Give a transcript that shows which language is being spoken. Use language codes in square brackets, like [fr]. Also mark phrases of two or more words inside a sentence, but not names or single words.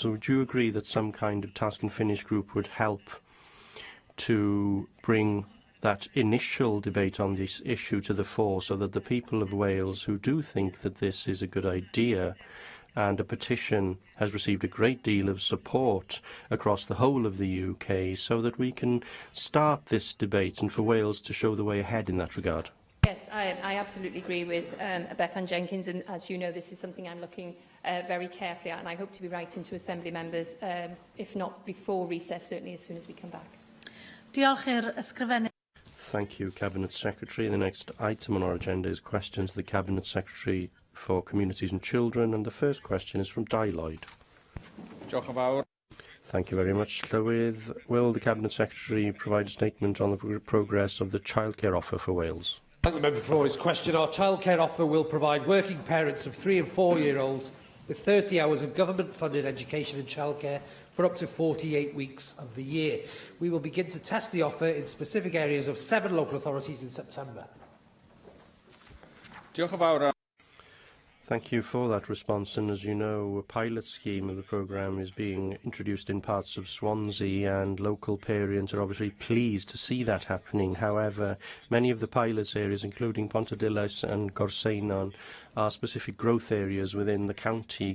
[en] So would you agree that some kind of task and finish group would help to bring that initial debate on this issue to the fore, so that the people of Wales who do think that this is a good idea, and a petition has received a great deal of support across the whole of the UK, so that we can start this debate and for Wales to show the way ahead in that regard? Yes, I absolutely agree with Bethan Jenkins, and as you know, this is something I'm looking very carefully at, and I hope to be writing to Assembly members, if not before recess, certainly as soon as we come back. [cy] Diolch i'r ysgrifennydd. [en] Thank you, Cabinet Secretary. The next item on our agenda is questions to the Cabinet Secretary for Communities and Children, and the first question is from Dai Lloyd. [cy] Diolch yn fawr. [en] Thank you very much, Llywydd. Will the Cabinet Secretary provide a statement on the progress of the childcare offer for Wales? Thank the member for his question. Our childcare offer will provide working parents of 3- and 4-year-olds with 30 hours of government-funded education and childcare for up to 48 weeks of the year. We will begin to test the offer in specific areas of 7 local authorities in September. [cy] Diolch yn fawr. [en] Thank you for that response. And as you know, a pilot scheme of the programme is being introduced in parts of Swansea, and local parents are obviously pleased to see that happening. However, many of the pilot areas, including Pontedillas and Gorseinon, are specific growth areas within the county.